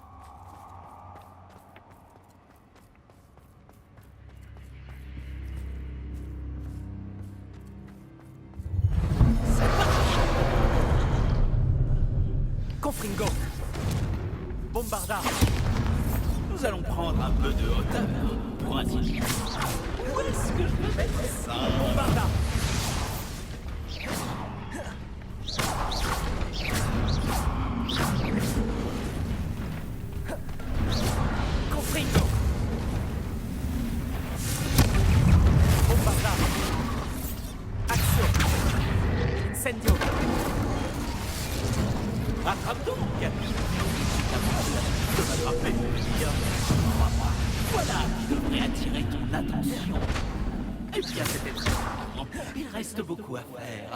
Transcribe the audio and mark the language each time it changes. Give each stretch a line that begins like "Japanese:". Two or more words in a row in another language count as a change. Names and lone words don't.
Latin: Confringo, Bombarda.
French: Nous allons prendre un peu de hauteur pour ainsi dire. Où est-ce que je vais mettre ça?
Latin: Bombarda. Confringo. Bombarda. Action. Incendio.
French: Rattrape donc. De m'attraper, voilà qui devrait attirer ton attention. Eh bien, c'était très bien. Il reste beaucoup à faire.